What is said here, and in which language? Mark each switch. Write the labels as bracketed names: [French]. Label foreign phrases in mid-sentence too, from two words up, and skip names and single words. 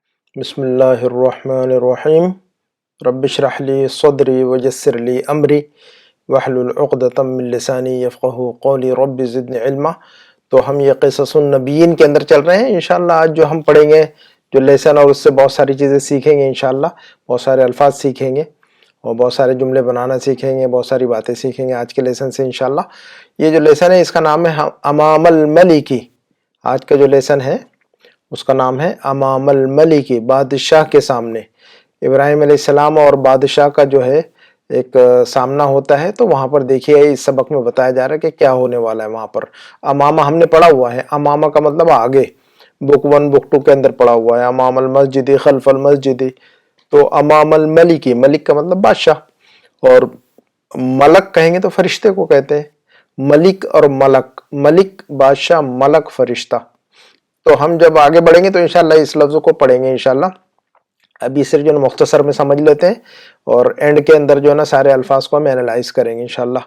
[Arabic] بسم الله الرحمن الرحيم رب اشرح لي صدري ويسر لي أمري واحلل عقدة من لساني يفقهوا قولي رب زدني علما. [Hindi] तो हम ये क़िससुन नबिय्यीन के अंदर चल रहे हैं। इंशाअल्लाह आज जो हम पढ़ेंगे जो लेसन और उससे बहुत सारी चीज़ें सीखेंगे इंशाअल्लाह, बहुत सारे अल्फाज सीखेंगे और बहुत सारे जुमले बनाना सीखेंगे, बहुत सारी बातें सीखेंगे आज के लेसन से इंशाअल्लाह। ये जो लेसन है इसका नाम है [Arabic] أمام الملك. [Hindi] आज का जो लेसन है उसका नाम है [Arabic] أمام الملك, [Hindi] बादशाह के सामने। इब्राहिम अलैहिस्सलाम और बादशाह का जो है एक सामना होता है, तो वहाँ पर देखिए इस सबक में बताया जा रहा है कि क्या होने वाला है वहाँ पर। अमामा हमने पढ़ा हुआ है, अमामा का मतलब आगे, बुक 1 बुक 2 के अंदर पढ़ा हुआ है। [Arabic] أمام المسجد خلف المسجد, तो أمام الملك, [Hindi] मलिक का मतलब बादशाह, और मलक कहेंगे तो फरिश्ते को कहते हैं। मलिक और मलक, मलिक बादशाह, मलक फरिश्ता। तो हम जब आगे बढ़ेंगे तो इंशाल्लाह इस लफ्ज़ को पढ़ेंगे इंशाल्लाह। अभी सिर्फ जो मुख्तसर में समझ लेते हैं और एंड के अंदर जो है ना सारे अल्फाज को हम एनालाइज करेंगे इंशाल्लाह।